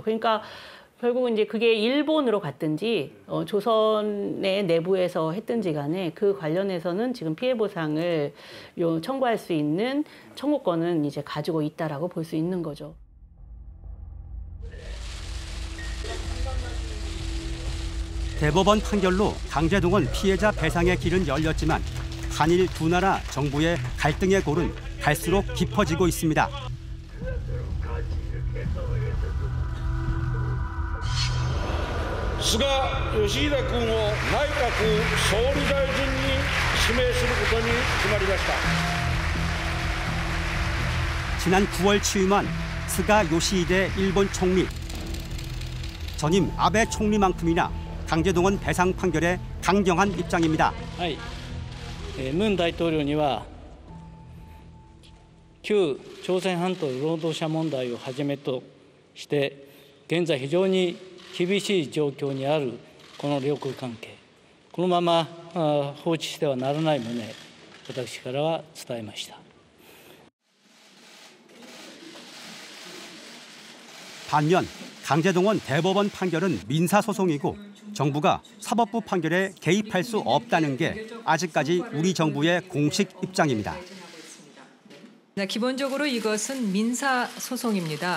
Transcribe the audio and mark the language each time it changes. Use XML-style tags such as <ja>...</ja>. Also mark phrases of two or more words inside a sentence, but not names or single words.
<ko>그러니까 결국은 이제 그게 일본으로 갔든지 조선의 내부에서 했든지 간에 그 관련해서는 지금 피해 보상을 청구할 수 있는 청구권은 이제 가지고 있다라고 볼 수 있는 거죠. 대법원 판결로 강제동원 피해자 배상의 길은 열렸지만 한일 두 나라 정부의 갈등의 골은 갈수록 깊어지고 있습니다.</ko> <ja>菅義偉君を内閣総理大臣に指名することに決まりました。</ja> <ko>지난 9월 취임한 스가 요시히데 일본 총리. 전임 아베 총리만큼이나 강제동원 배상 판결에 강경한 입장입니다.</ko> <ja>文大統領には旧朝鮮半島労働者問題をはじめとして現在非常に厳しい状況にあるこの両国関係、このまま放置してはならない旨、私からは伝えました。</ja> <ko>반면 강제동원 대법원 판결은 민사소송이고 정부가 사법부 판결에 개입할 수 없다는 게 아직까지 우리 정부의 공식 입장입니다. 기본적으로 이것은 민사소송입니다.</ko>